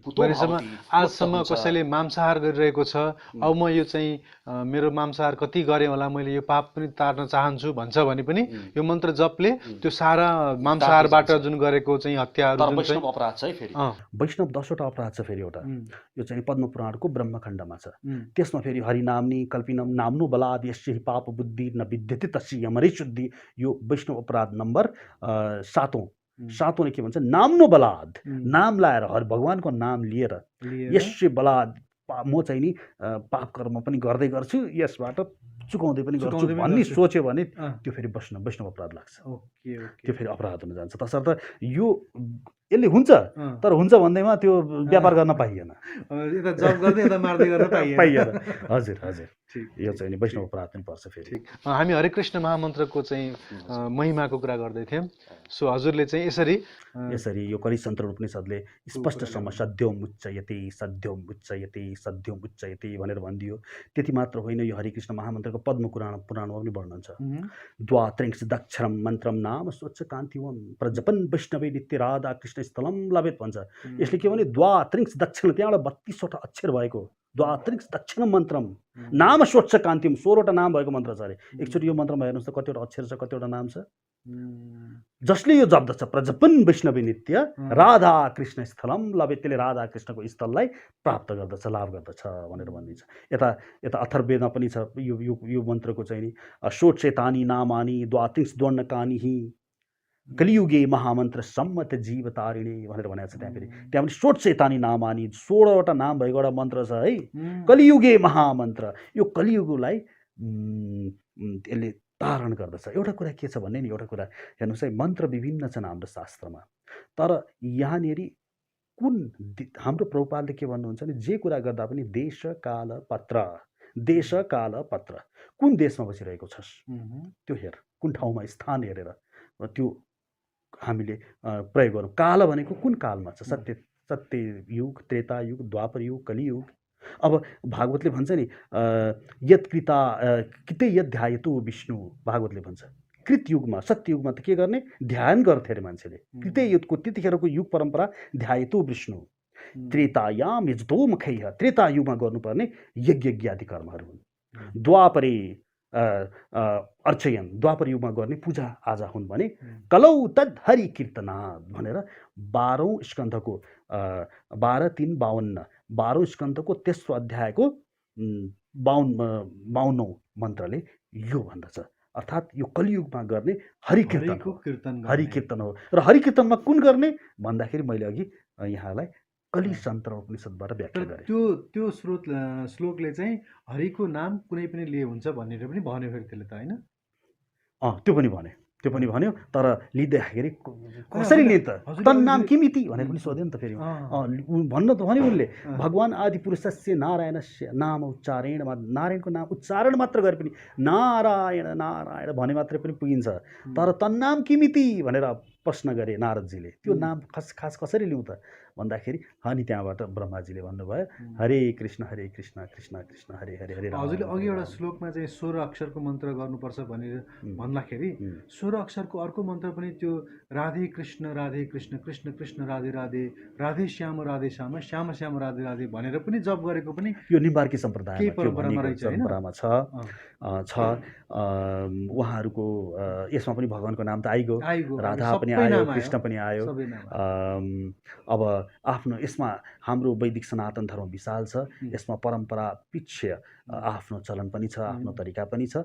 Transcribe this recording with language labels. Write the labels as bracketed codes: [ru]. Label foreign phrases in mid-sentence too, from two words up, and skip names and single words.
[ne] भनेसम्म आजसम्म कसैले मांसाहार गरिरहेको छ, अब म यो चाहिँ मेरो मांसाहार कति गरेँ होला, मैले यो पाप पनि तार्न चाहन्छु भन्छ भने पनि यो मन्त्र जपले त्यो सारा मांसाहारबाट जुन गरेको चाहिँ हत्याहरू जुन चाहिँ अपराध छ है फेरि वैष्णव 10वटा अपराध छ फेरि एउटा यो चाहिँ पद्मपुराणको ब्रह्मखण्डमा छ। त्यसमा फेरि [sa] हरिनाम्नी कल्पिनम नाम्नु बलाद यस्य पाप बुद्धि न विद्यते तस्य यमरै शुद्धि, [ne] यो वैष्णव अपराध नम्बर 7औं के भन्छ, [sa] नाम्नु बलाद, [ne] नाम लाएर भगवानको नाम लिएर [sa] यस्य बलाद [ne] म चाहिँ नि पाप कर्म पनि गर्दै गर्छु, यसबाट चुकाउँदै पनि गर्छु भन्ने सोच्यो भने त्यो फेरि वैष्णव अपराध लाग्छ। त्यो फेरि अपराध हुन जान्छ। तसर्थ यो यसले हुन्छ, तर हुन्छ भन्दैमा त्यो व्यापार गर्न पाइएन, पाइएन। हजुर हजुर, यो चाहिँ वैष्णव अपराध पनि पर्छ फेरि। हामी हरे कृष्ण महामन्त्रको चाहिँ महिमाको कुरा गर्दै थियौँ। सो हजुरले चाहिँ यसरी यो कलिसन्त्र उपनिषद्ले स्पष्टसम्म [sa] सद्योम उच्चयते सद्योम उच्चयते सद्योम उच्चयते [ne] भनेर भनिदियो। त्यति मात्र होइन, यो हरे कृष्ण महामन्त्रको पद्मपुराणमा पनि वर्णन छ। [sa] द्वात्रिंश दक्षरम मन्त्रम नाम स्वच्छ कान्तिवम प्रजपन वैष्णवे नित्य राधा कृष्ण स्थलम लभेत भन्छ। [ne] यसले के भने [sa] द्वात्रिंश दक्षिण, [ne] त्यहाँबाट 32वटा अक्षर भएको [sa] द्वात्रिंश दक्षिण मन्त्रम नाम स्वच्छ कान्तिम, [ne] 16वटा नाम भएको मन्त्र छ अरे। एकचोटि यो मन्त्रमा हेर्नुहोस् त कतिवटा अक्षर छ, कतिवटा नाम छ। जसले यो जप्दछ [sa] प्रजपन वैष्णवी नित्य राधा कृष्ण स्थलम लभेत, [ne] त्यसले राधा कृष्णको स्थललाई प्राप्त गर्दछ, लाभ गर्दछ भनेर भनिन्छ। यता अथर्ववेदमा पनि छ यो मन्त्रको चाहिँ नि [sa] षोडशेतानि नामानि द्वात्रिंश द्वर्णकानि कलियुगे महामन्त्र सम्मत जीव तारिणे [ne] भनेर भनेको छ। त्यहाँ पनि [sa] षोडशेतानि नामानि, [ne] 16वटा नाम भएको एउटा मन्त्र छ है, [sa] कलियुगे महामन्त्र। [ne] यो कलियुगलाई यसले तारण गर्दछ। एउटा कुरा के छ भन्ने नि, एउटा कुरा हेर्नुहोस् है, मन्त्र विभिन्न छन् हाम्रो शास्त्रमा, तर यहाँनिर कुन हाम्रो प्रभुपादले के भन्नुहुन्छ भने जे कुरा गर्दा पनि देश काल पत्र, कुन देशमा बसिरहेको छस् त्यो हेर, कुन ठाउँमा स्थान हेरेर त्यो हामीले प्रयोग गरौँ। काल भनेको कुन कालमा छ, सत्य युग, त्रेता युग, द्वापर युग, कलियुग। अब भागवतले भन्छ नि [sa] यत्कृता कृते यद ध्यायतु विष्णु, [ne] भागवतले भन्छ कृतयुगमा सत्ययुगमा त के गर्ने, ध्यान गर्थे अरे मान्छेले। कृते युगको त्यतिखेरको युग परम्परा [sa] ध्यायतु विष्णु, त्रेतायाम यजतो मुखैः, [ne] त्रेता युगमा गर्नुपर्ने यज्ञ आदि कर्महरू हुन्। [sa] द्वापरे अर्चयन, [ne] द्वापर युगमा गर्ने पूजा आजा हुन् भने [sa] कलौ तद हरि कीर्तनात् [ne] भनेर 12औं स्कन्धको 12 स्कन्धको तेस्रो अध्यायको 52औं मन्त्रले यो भन्दछ। अर्थात् यो कलियुगमा गर्ने हरिकीर्तन हो। र हरिकीर्तनमा कुन गर्ने भन्दाखेरि मैले अघि यहाँलाई कलिसन्त्र उपनिषद्बाट व्याख्या गरेँ। त्यो श्लोकले चाहिँ हरिको नाम कुनै पनि लिए हुन्छ भनेर पनि भन्यो फेरि त्यसले त, होइन? त्यो पनि भन्यो, तर लिँदाखेरि कसरी लिन्छ त, [sa] तन्नाम किमिति [ne] भनेर पनि सोध्यो नि त फेरि। भन्न त भन्यो उनले, [sa] भगवान् आदि पुरुषस्य नारायणस्य नाम उच्चारण, [ne] नारायणको नाम उच्चारण मात्र गरे पनि नारायण नारायण भने मात्रै पनि पुगिन्छ। तर [sa] तन्नाम किमिति [ne] भनेर प्रश्न गरे नारदजीले। त्यो नाम खास कसरी लिउँ त भन्दाखेरि अनि त्यहाँबाट ब्रह्माजीले भन्नुभयो हरे कृष्ण कृष्ण कृष्ण हरे हरे हरे। हजुरले अघि एउटा श्लोकमा चाहिँ 16 अक्षरको मन्त्र गर्नुपर्छ भनेर भन्दाखेरि 16 अक्षरको अर्को मन्त्र पनि त्यो राधे कृष्ण कृष्ण कृष्ण राधे राधे, राधे श्याम श्याम श्याम राधे राधे भनेर पनि जप गरेको पनि यो निम्बार्की सम्प्रदायमा छ। उहाँहरूको यसमा पनि भगवानको नाम त आइगयो, राधा पनि आयो, कृष्ण पनि आयो। अब आफ्नो यसमा हाम्रो वैदिक सनातन धर्म विशाल छ, यसमा परम्परा पिछे आफ्नो चलन पनि छ, आफ्नो तरिका पनि छ।